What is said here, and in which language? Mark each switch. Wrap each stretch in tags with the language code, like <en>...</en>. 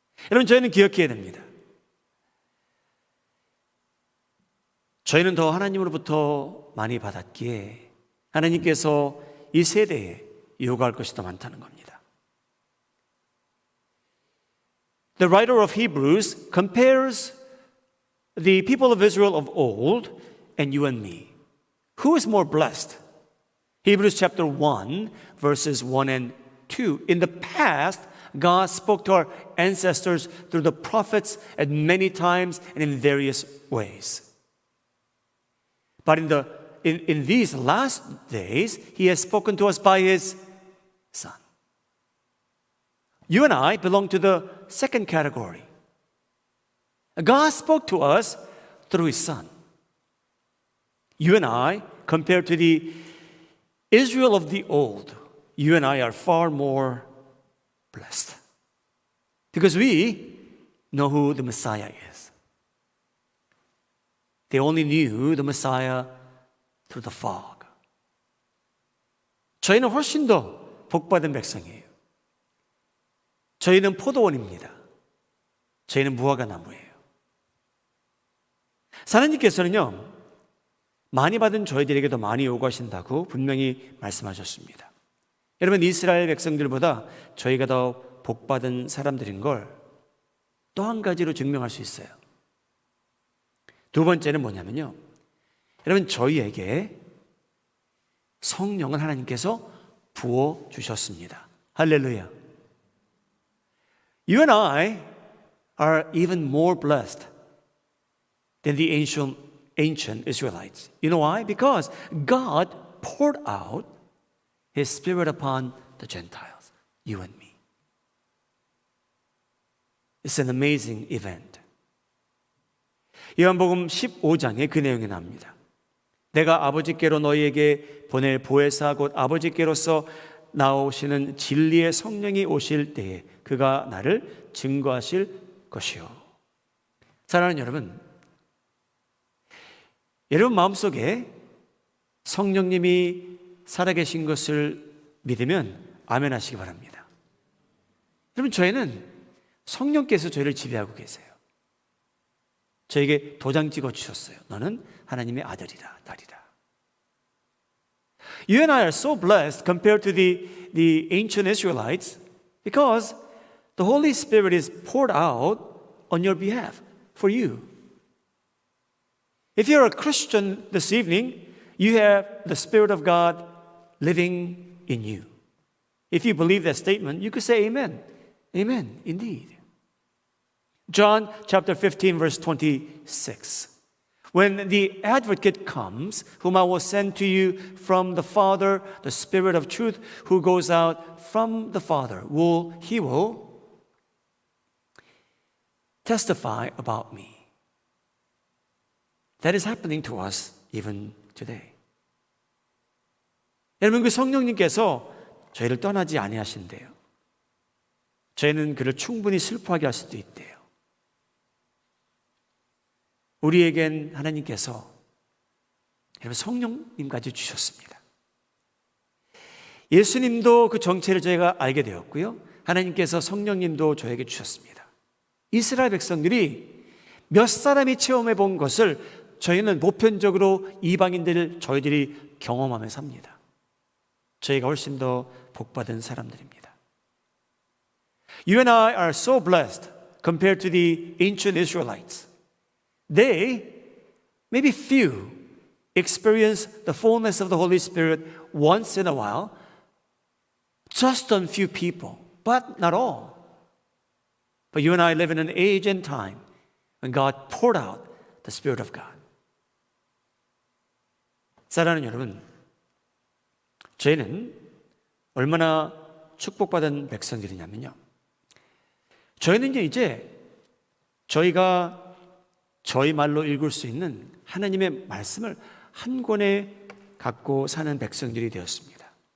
<ko>여러분, 저희는 기억해야 됩니다. 저희는 더 하나님으로부터 많이 받았기에 하나님께서 이 세대에 요구할 것이 더 많다는 겁니다.</ko> <en>The writer of Hebrews compares the people of Israel of old and you and me. Who is more blessed? Hebrews chapter 1, verses 1 and 2. In the past, God spoke to our ancestors through the prophets at many times and in various ways. But in these last days, He has spoken to us by His Son. You and I belong to the second category. God spoke to us through His Son. You and I, compared to the Israel of the old, you and I are far more blessed. Because we know who the Messiah is. They only knew the Messiah through the fog.</en> <ko>저희는 훨씬 더 복받은 백성이에요. 저희는 포도원입니다. 저희는 무화과 나무예요. 하나님께서는요, 많이 받은 저희들에게도 많이 요구하신다고 분명히 말씀하셨습니다. 여러분, 이스라엘 백성들보다 저희가 더 복받은 사람들인 걸 또 한 가지로 증명할 수 있어요. 두 번째는 뭐냐면요, 여러분, 저희에게 성령을 하나님께서 부어주셨습니다. 할렐루야.</ko> <en>You and I are even more blessed than the ancient Israelites. You know why? Because God poured out His Spirit upon the Gentiles, you and me. It's an amazing event.</en> <ko>요한복음 15장에 그 내용이 나옵니다. 내가 아버지께로 너희에게 보낼 보혜사 곧 아버지께로서 나오시는 진리의 성령이 오실 때에 그가 나를 증거하실 것이요. 사랑하는 여러분, 여러분 마음속에 성령님이 살아계신 것을 믿으면 아멘 하시기 바랍니다. 여러분, 저희는 성령께서 저희를 지배하고 계세요. 저에게 도장 찍어 주셨어요. 너는 하나님의 아들이다, 딸이다.</ko> <en>You and I are so blessed compared to the ancient Israelites because the Holy Spirit is poured out on your behalf for you. If you're a Christian this evening, you have the Spirit of God living in you. If you believe that statement, you could say amen. Amen, indeed. John chapter 15, verse 26. When the advocate comes, whom I will send to you from the Father, the Spirit of truth, who goes out from the Father, he will testify about me. That is happening to us even today.</en> <ko>여러분, 그 성령님께서 저희를 떠나지 아니하신대요. 저희는 그를 충분히 슬퍼하게 할 수도 있대요. 우리에겐 하나님께서 여러분 성령님까지 주셨습니다. 예수님도 그 정체를 저희가 알게 되었고요. 하나님께서 성령님도 저에게 주셨습니다. 이스라엘 백성들이 몇 사람이 체험해 본 것을 저희는 보편적으로 이방인들 저희들이 경험하며 삽니다. 저희가 훨씬 더 복받은 사람들입니다.</ko> <en>You and I are so blessed compared to the ancient Israelites. They, maybe few, experience the fullness of the Holy Spirit once in a while, just on few people, but not all. But you and I live in an age and time when God poured out the Spirit of God.</en> <ko>사랑하는 여러분, 저희는 얼마나 축복받은 백성들이냐면요. 저희는 이제 저희가 저희 말로 읽을 수 있는 하나님의 말씀을 한 권에 갖고 사는 백성들이 되었습니다.</ko>